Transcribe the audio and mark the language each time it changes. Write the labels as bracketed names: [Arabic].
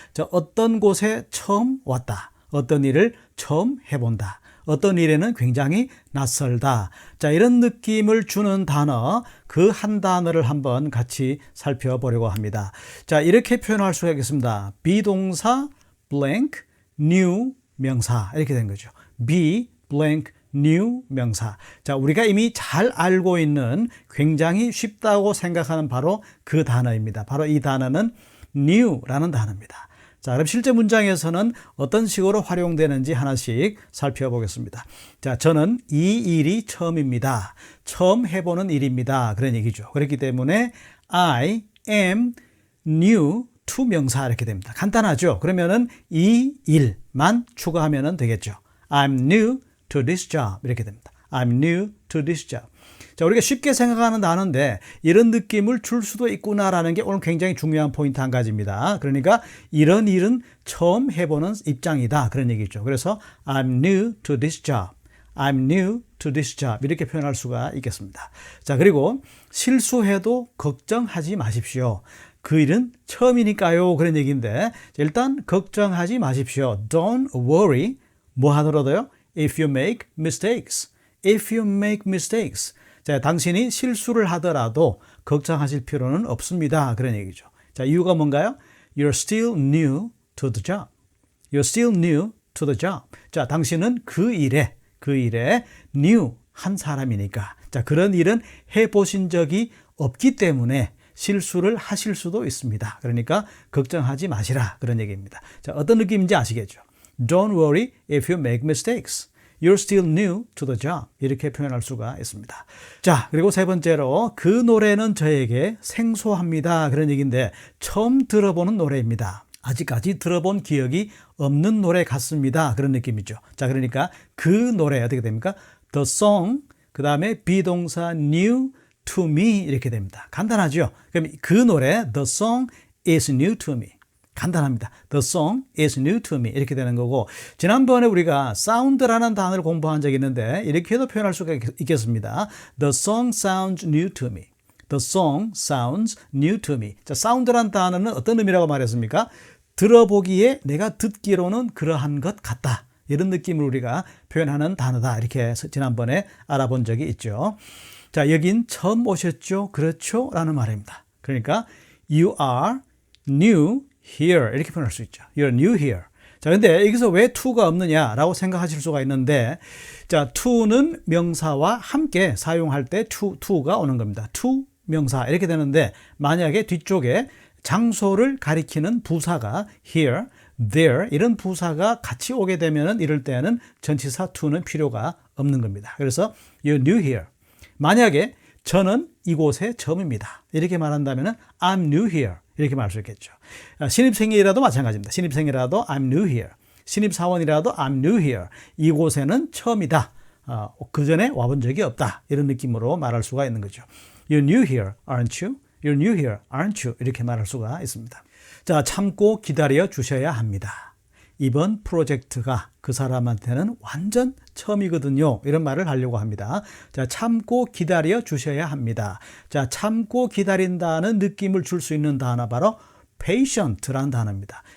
[Korean] 저 어떤 곳에 처음 왔다, 어떤 일을 처음 해본다, 어떤 일에는 굉장히 낯설다. 자, 이런 느낌을 주는 단어, 그 한 단어를 한번 같이 살펴보려고 합니다. 자, 이렇게 표현할 수가 있겠습니다. 비동사 blank new 명사, 이렇게 된 거죠. [English] be blank new [Korean] 명사. 자, 우리가 이미 잘 알고 있는, 굉장히 쉽다고 생각하는 바로 그 단어입니다. 바로 이 단어는 new라는 단어입니다. 자, 그럼 실제 문장에서는 어떤 식으로 활용되는지 하나씩 살펴보겠습니다. 자, 저는 이 일이 처음입니다. 처음 해보는 일입니다. 그런 얘기죠. 그렇기 때문에 [English] I am new to [Korean] 명사, 이렇게 됩니다. 간단하죠? 그러면은 이 일만 추가하면 되겠죠. [English] I'm new to this job, [Korean] 이렇게 됩니다. [English] I'm new to this job. [Korean] 자, 우리가 쉽게 생각하는 단어인데 이런 느낌을 줄 수도 있구나라는 게 오늘 굉장히 중요한 포인트 한 가지입니다. 그러니까 이런 일은 처음 해보는 입장이다, 그런 얘기죠. [English] 그래서 I'm new to this job, I'm new to this job, [Korean] 이렇게 표현할 수가 있겠습니다. 자, 그리고 실수해도 걱정하지 마십시오. 그 일은 처음이니까요, 그런 얘기인데, 일단 걱정하지 마십시오. [English] Don't worry. [Korean] 뭐 하더라도요? [English] If you make mistakes. If you make mistakes. [Korean] 자, 당신이 실수를 하더라도 걱정하실 필요는 없습니다, 그런 얘기죠. 자, 이유가 뭔가요? [English] You're still new to the job. You're still new to the job. [Korean] 자, 당신은 그 일에 new 한 사람이니까. 자, 그런 일은 해보신 적이 없기 때문에 실수를 하실 수도 있습니다. 그러니까 걱정하지 마시라, 그런 얘기입니다. 자, 어떤 느낌인지 아시겠죠? [English] Don't worry if you make mistakes. You're still new to the job. [Korean] 이렇게 표현할 수가 있습니다. 자, 그리고 세 번째로, 그 노래는 저에게 생소합니다, 그런 얘기인데, 처음 들어보는 노래입니다. 아직까지 들어본 기억이 없는 노래 같습니다, 그런 느낌이죠. 자, 그러니까 그 노래 어떻게 됩니까? The song, 그 다음에 비동사 [English] new to me, [Korean] 이렇게 됩니다. 간단하죠? 그럼 그 노래, [English] the song is new to me. [Korean] 간단합니다. [English] The song is new to me, [Korean] 이렇게 되는 거고, 지난번에 우리가 사운드라는 단어를 공부한 적이 있는데 이렇게도 표현할 수가 있겠습니다. [English] The song sounds new to me. The song sounds new to me. [Korean] 자, 사운드라는 단어는 어떤 의미라고 말했습니까? 들어보기에 내가 듣기로는 그러한 것 같다, 이런 느낌을 우리가 표현하는 단어다, 이렇게 지난번에 알아본 적이 있죠. 자, 여긴 처음 오셨죠? 그렇죠? 라는 말입니다. 그러니까 [English] You are new here, [Korean] 이렇게 표현할 수 있죠. [English] You're new here. [Korean] 자, 근데 여기서 왜 to가 없느냐라고 생각하실 수가 있는데, 자, to는 명사와 함께 사용할 때 to가 오는 겁니다. to 명사, 이렇게 되는데, 만약에 뒤쪽에 장소를 가리키는 부사가 here, there, 이런 부사가 같이 오게 되면 이럴 때는 전치사 to는 필요가 없는 겁니다. 그래서 [English] you're new here. [Korean] 만약에 저는 이곳에 처음입니다, 이렇게 말한다면 [English] I'm new here, [Korean] 이렇게 말할 수 있겠죠. 신입생이라도 마찬가지입니다. 신입생이라도 [English] I'm new here. [Korean] 신입사원이라도 [English] I'm new here. [Korean] 이곳에는 처음이다. 그 전에 와본 적이 없다, 이런 느낌으로 말할 수가 있는 거죠. [English] You're new here, aren't you? You're new here, aren't you? [Korean] 이렇게 말할 수가 있습니다. 자, 참고 기다려 주셔야 합니다. 이번 프로젝트가 그 사람한테는 완전 처음이거든요, 이런 말을 하려고 합니다. 자, 참고 기다려 주셔야 합니다. 자, 참고 기다린다는 느낌을 줄 수 있는 단어, 바로 patient라는 단어입니다.